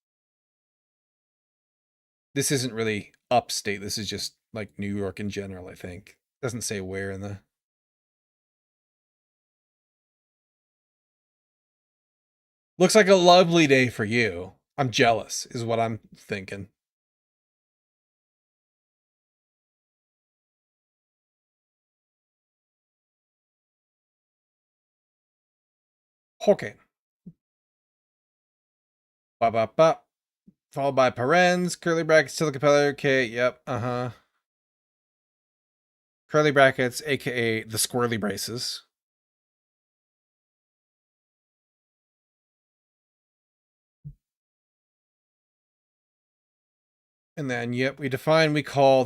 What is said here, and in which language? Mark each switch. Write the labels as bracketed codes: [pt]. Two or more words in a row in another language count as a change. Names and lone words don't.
[en] This isn't really upstate. This is just like New York in general, I think. Doesn't say where in the... Looks like a lovely day for you. I'm jealous, is what I'm thinking. Okay. Ba ba ba. Followed by parens, curly brackets, tilde capeller. Okay, yep, curly brackets, aka the squirrely braces. And then, yep, we define, we call.